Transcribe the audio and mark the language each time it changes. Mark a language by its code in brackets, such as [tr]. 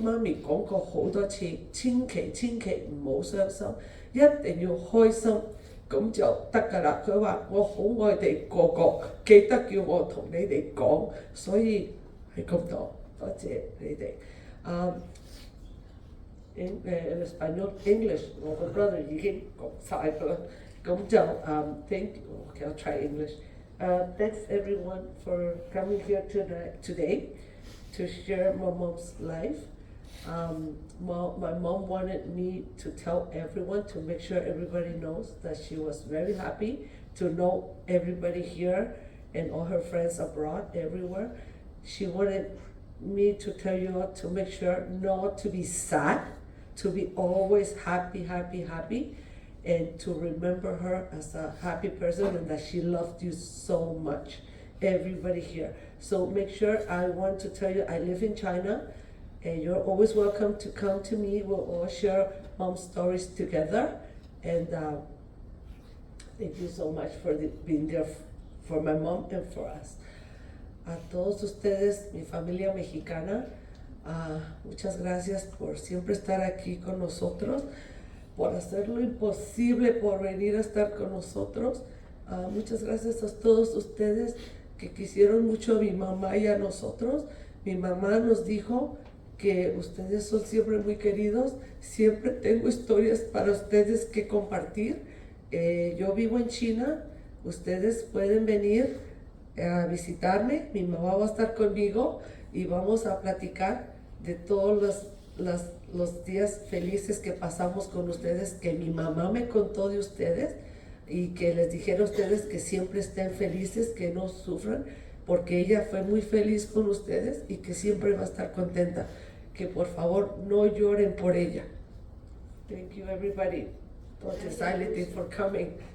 [yue] 媽咪講過好多次，千祈唔好傷心，一定要開心，咁就得㗎啦。佢話我好愛哋個個，記得叫我同你哋講，所以係咁多，多謝你哋。 [en] in Spanish English [yue] 我個 [en] brother [yue] 已經講晒㗎啦，咁就 [en] thank you. Okay, I'll try English. Thanks everyone for coming here today to share my mom's life. My mom wanted me to tell everyone, to make sure everybody knows that she was very happy to know everybody here and all her friends abroad, everywhere. She wanted me to tell you all to make sure not to be sad, to be always happy, and to remember her as a happy person and that she loved you so much, everybody here. So make sure, I want to tell you, I live in China, and you're always welcome to come to me. We'll all share mom's stories together, and thank you so much for being there for my mom and for us. [es] A todos ustedes, mi familia mexicana, muchas gracias por siempre estar aquí con nosotros, por hacer lo imposible, por venir a estar con nosotros. Muchas gracias a todos ustedes que quisieron mucho a mi mamá y a nosotros. Mi mamá nos dijo que ustedes son siempre muy queridos, siempre tengo historias para ustedes que compartir. Yo vivo en China, ustedes pueden venir a visitarme, mi mamá va a estar conmigo y vamos a platicar de todos los días felices que pasamos con ustedes, que mi mamá me contó de ustedes y que les dijera a ustedes que siempre estén felices, que no sufran, porque ella fue muy feliz con ustedes y que siempre va a estar contenta, que por favor no lloren por ella. [en] Thank you everybody for deciding for coming.